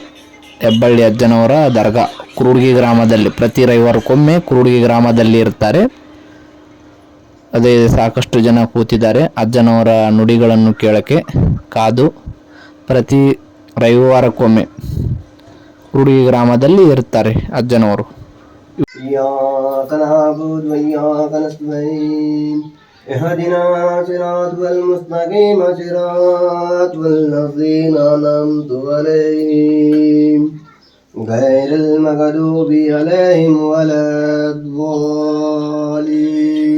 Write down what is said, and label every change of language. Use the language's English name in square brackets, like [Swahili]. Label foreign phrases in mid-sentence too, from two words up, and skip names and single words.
[Kannada] ಹೆಬ್ಬಳ್ಳಿ ಅಜ್ಜನವರ ದರ್ಗಾ ಕುರುಡಿಗಿ ಗ್ರಾಮದಲ್ಲಿ ಪ್ರತಿ ರವಿವಾರಕ್ಕೊಮ್ಮೆ ಕುರುಡಿಗಿ ಗ್ರಾಮದಲ್ಲಿ ಇರ್ತಾರೆ. ಅದೇ ಸಾಕಷ್ಟು ಜನ ಕೂತಿದ್ದಾರೆ ಅಜ್ಜನವರ ನುಡಿಗಳನ್ನು ಕೇಳಕ್ಕೆ ಕಾದು. ಪ್ರತಿ ರವಿವಾರಕ್ಕೊಮ್ಮೆ ಕುರುಡಿಗಿ ಗ್ರಾಮದಲ್ಲಿ ಇರ್ತಾರೆ ಅಜ್ಜನವರು. [Arabic] اهدنا صراط المستقيم صراط الذين أنعمت عليهم غير المغضوب عليهم ولا الضالين.